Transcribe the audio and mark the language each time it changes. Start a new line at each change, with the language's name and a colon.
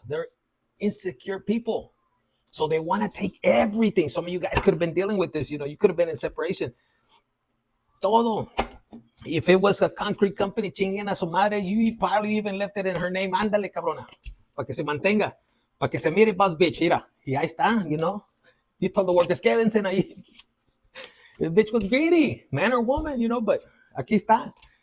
English: They're insecure people. So they want to take everything. Some of you guys could have been dealing with this. You could have been in separation. Todo. If it was a concrete company,
Spanish: chinguen a su madre,
English: you probably even left it in her name.
Spanish: Ándale, cabrona. Para que se mantenga. Para que se mire,
English: boss bitch.
Spanish: Mira. Y ahí está,
English: You told the workers,
Spanish: quédense ahí.
English: The bitch was greedy, man or woman, but
Spanish: aquí está.